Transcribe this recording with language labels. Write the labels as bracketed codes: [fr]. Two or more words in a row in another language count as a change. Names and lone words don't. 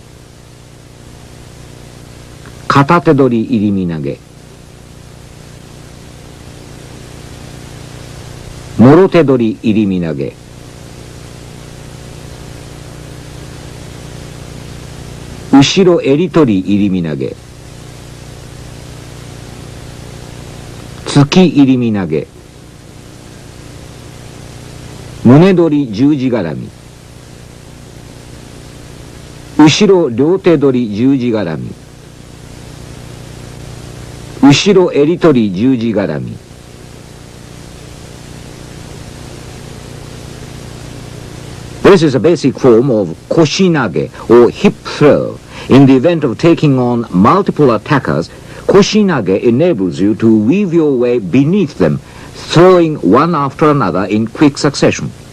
[ja] 片手取り入身投げ、諸手取り入身投げ、後ろ襟取り入身投げ、突き入身投げ, morote dori irimi nage, ushiro eritori irimi nage, tsuki irimi nage, 胸取り十字絡み、後ろ両手取り十字絡み、後ろ襟取り十字絡み。 [en] This is a basic form of koshinage, or hip throw. In the event of taking on multiple attackers, koshinage enables you to weave your way beneath them, throwing one after another in quick succession.